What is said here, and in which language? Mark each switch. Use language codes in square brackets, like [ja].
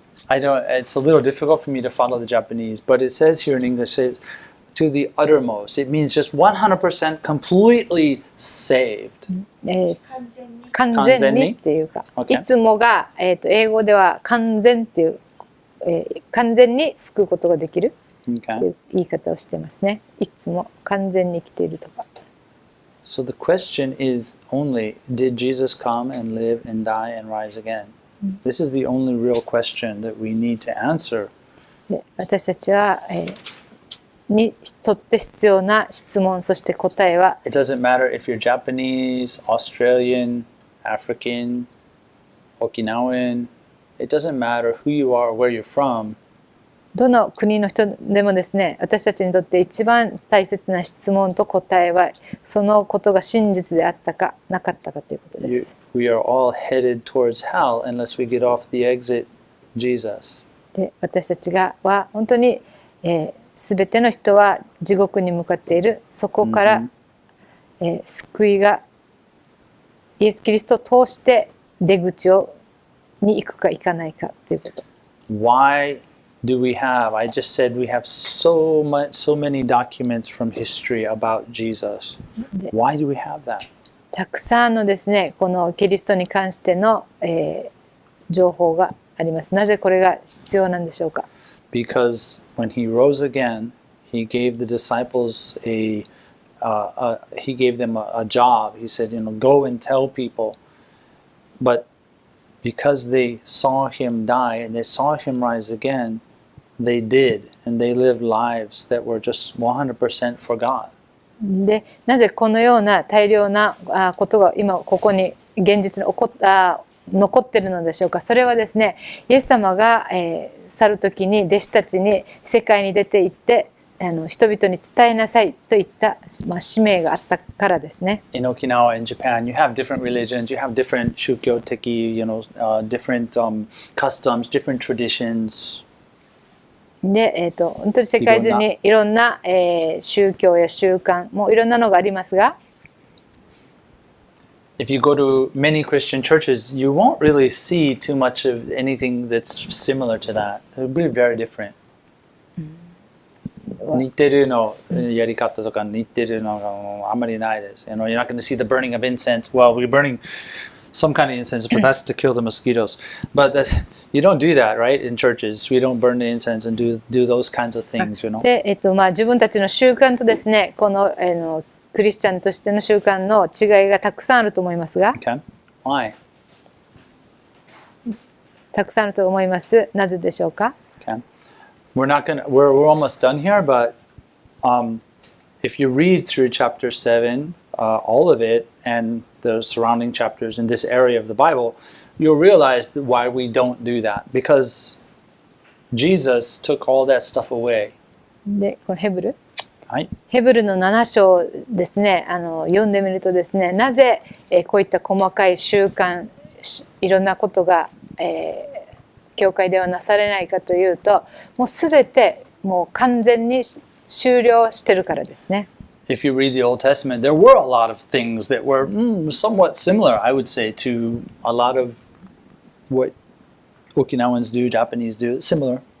[en] It's a little difficult for me to follow the Japanese, but it says here in English, to the uttermost. It means just 100% completely saved. [ja] 完全にっていうか、いつもが、英語では完全っていう、完全に救うことができるっていう言い方をしてますね。いつも完全に生きているとか。 [en] So the question is only, did Jesus come and live and die and rise again? This is the only real question that we need to answer. [ja] 私たちは、にとって必要な質問、そして答えは [en] It doesn't matter if you're Japanese, Australian, African, Okinawan. It doesn't matter who you are or where you're from. [ja] どの国の人でもですね、私たちにとって一番大切な質問と答えは、そのことが真実であったかなかったかということです。 [en] We are all headed towards hell unless we get off the exit, Jesus. [ja] で、私たちは本当に、すべての人は地獄に向かっている。そこから、救いがイエス・キリストを通して出口に行くか行かないかということ。 [en] Why do we have? I just said we have so many documents from history about Jesus. Why do we have that? [ja] たくさんのですね、このキリストに関しての、情報があります。なぜこれが必要なんでしょうか。 [en] Because when he rose again, he gave the disciples he gave them a job. He said, go and tell people. But because they saw him die and they saw him rise again, they did, and they lived lives that were just 100% for God. [ja] で、なぜこのような大量なことが今ここに現実に残っているのでしょうか。それはですね、イエス様が、去る時に弟子たちに世界に出て行って人々に伝えなさいといった、使命があったからですね。 [en] In Okinawa and Japan, you have different religions, you have different shukyoteki, different customs, different traditions. [ja] で、本当に世界中にいろんな、宗教や習慣もいろんなのがありますが、 [en] If you go to many Christian churches, you won't really see too much of anything that's similar to that. It'll be very different. [ja] 似てるのやり方とか似てるのがあんまりないです。 [en] You're not going to see the burning of incense. Well, we're burning some kind of incense, but that's to kill the mosquitoes. But you don't do that, right? In churches, we don't burn the incense and do those kinds of things, [ja] で、自分たちの習慣とですね、このクリスチャンとしての習慣の違いがたくさんあると思いますが、 [en] Okay. Why? [ja] たくさんあると思います。なぜでしょうか？ [en] Okay. We're almost done here, but if you read through chapter 7, all of it, and the surrounding chapters in this area of the Bible, you'll realize why we don't do that. Because Jesus took all that stuff away. [ja] で、このヘブル？はい。ヘブルの7章ですね、読んでみるとですね、なぜ、こういった細かい習慣、いろんなことが、教会ではなされないかというと、もうすべてもう完全に終了してるからですね。 [en] If you read the Old Testament, there were a lot of things that were somewhat similar, I would say, to a lot of what Okinawans do, Japanese do, similar.